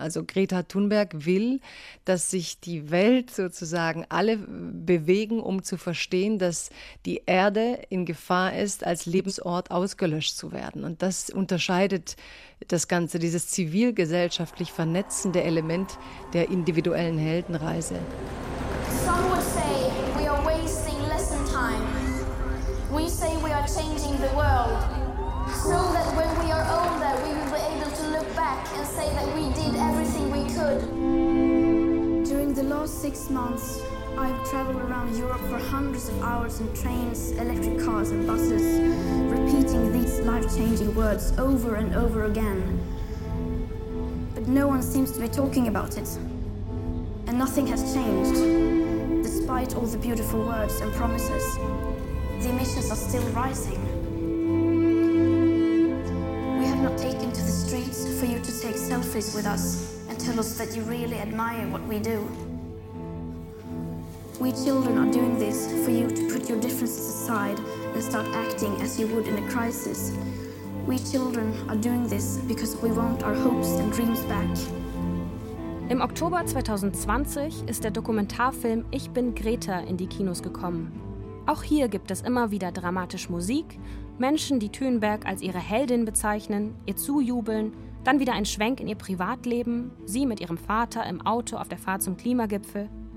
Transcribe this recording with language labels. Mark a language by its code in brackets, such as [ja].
[de] Also Greta Thunberg will, dass sich die Welt sozusagen alle bewegen, um zu verstehen, dass die Erde in Gefahr ist, als Lebensort ausgelöscht zu werden. Und das unterscheidet das Ganze, dieses zivilgesellschaftlich vernetzende Element der individuellen Heldenreise. [en] Some would say we are wasting lesson time. We say we are changing the world. So that when we are older, we will be able to look back and say that we did everything we could. During the last 6 months, I've traveled around Europe for hundreds of hours in trains, electric cars and buses, repeating these life-changing words over and over again. But no one seems to be talking about it. And nothing has changed, despite all the beautiful words and promises. The emissions are still rising. We have not taken to the streets for you to take selfies with us and tell us that you really admire what we do. We children are doing this for you to put your differences aside and start acting as you would in a crisis. We children are doing this because we want our hopes and dreams back. [de] Im Oktober 2020 ist der Dokumentarfilm Ich bin Greta in die Kinos gekommen. Auch hier gibt es immer wieder dramatisch Musik, Menschen, die Thunberg als ihre Heldin bezeichnen, ihr zujubeln, dann wieder ein Schwenk in ihr Privatleben, sie mit ihrem Vater im Auto auf der Fahrt zum Klimagipfel.